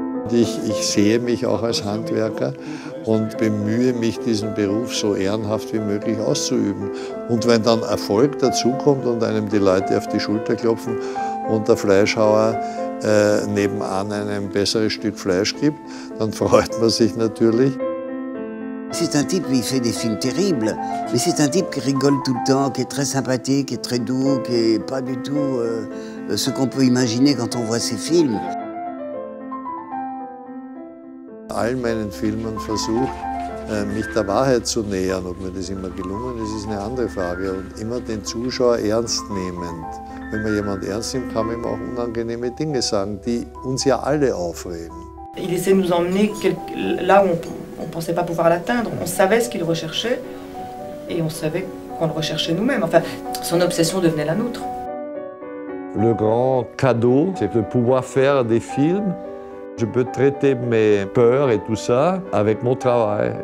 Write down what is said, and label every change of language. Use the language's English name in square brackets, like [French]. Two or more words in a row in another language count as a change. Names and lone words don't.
[German] Und ich sehe mich auch als Handwerker und bemühe mich, diesen Beruf so ehrenhaft wie möglich auszuüben. Und wenn dann Erfolg dazukommt und einem die Leute auf die Schulter klopfen und der Fleischhauer nebenan ein besseres Stück Fleisch gibt, dann freut man sich natürlich. [French] C'est un type, il fait des films terribles, mais c'est un type qui rigole tout le temps, qui est très sympathique, qui est très doux, qui est pas du tout ce qu'on peut imaginer quand on voit ses films. [German] All meinen Filmen versucht, mich der Wahrheit zu nähern. Ob mir das immer gelungen ist, ist eine andere Frage. Und immer den Zuschauer ernst nehmend. Wenn man jemand ernst nimmt, kann man ihm auch unangenehme Dinge sagen, die uns ja alle aufregen. [French] Il essaie de nous emmener là où on ne pensait pas pouvoir l'atteindre. On savait ce qu'il recherchait et on savait qu'on le recherchait nous-mêmes. Enfin, son obsession devenait la nôtre. Le grand cadeau, c'est de pouvoir faire des films. Je peux traiter mes peurs et tout ça avec mon travail.